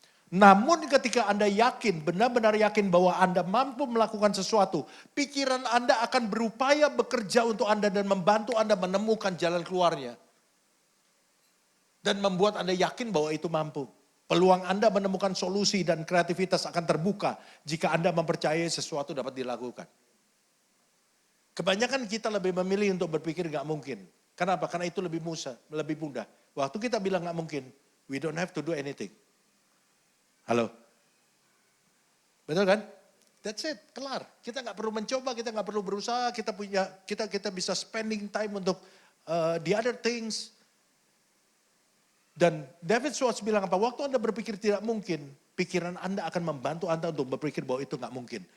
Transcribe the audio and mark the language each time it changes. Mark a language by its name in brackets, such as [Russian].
[Indonesian] Namun ketika Anda yakin, benar-benar yakin bahwa Anda mampu melakukan sesuatu, pikiran Anda akan berupaya bekerja untuk Anda dan membantu Anda menemukan jalan keluarnya. Dan membuat Anda yakin bahwa itu mampu. Peluang Anda menemukan solusi dan kreativitas akan terbuka jika Anda mempercayai sesuatu dapat dilakukan. Kebanyakan kita lebih memilih untuk berpikir gak mungkin. Kenapa? Karena itu lebih mudah. Waktu kita bilang gak mungkin, [English] we don't have to do anything. [Indonesian] Halo? Betul kan? [English] That's it, [Indonesian] kelar. Kita nggak perlu mencoba, kita nggak perlu berusaha, kita bisa [English] spending time [Indonesian] untuk [English] the other things. [Indonesian] Dan David Schwartz bilang apa? Waktu Anda berpikir tidak mungkin, pikiran Anda akan membantu Anda untuk berpikir bahwa itu nggak mungkin.